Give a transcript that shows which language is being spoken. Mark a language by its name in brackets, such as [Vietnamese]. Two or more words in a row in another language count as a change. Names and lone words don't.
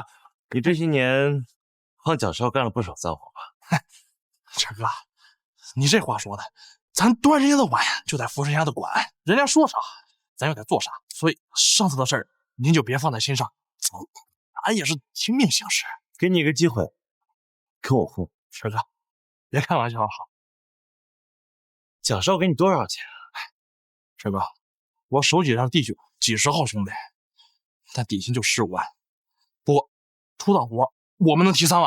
[Chinese] 你這些年幫蔣少幹了不少髒活吧？晨哥，你這話說的，咱端人家的碗就得扶人家的管，人家說啥咱又得做啥，所以上次的事兒您就別放在心上，俺也是聽命行事。給你一個機會，跟我混。晨哥，別開玩笑了。蔣少給你多少錢啊？晨哥，我手底上弟兄幾十號兄弟，但底薪就15萬。不過出檔活我們能提3萬。